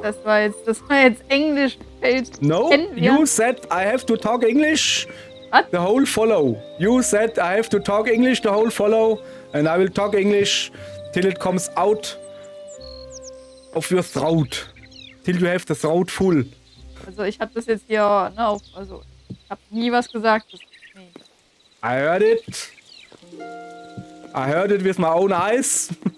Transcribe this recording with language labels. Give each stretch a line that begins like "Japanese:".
German: Das war jetzt Englisch.
English: No, you said I have to talk English. What? The whole follow. You said I have to talk English, the whole follow. And I will talk English till it comes out of your throat. Till you have the throat full.
German: Also ich habe das jetzt hier, ne, also ich habe nie was gesagt. Nee.
English: I heard it. I heard it with my own eyes.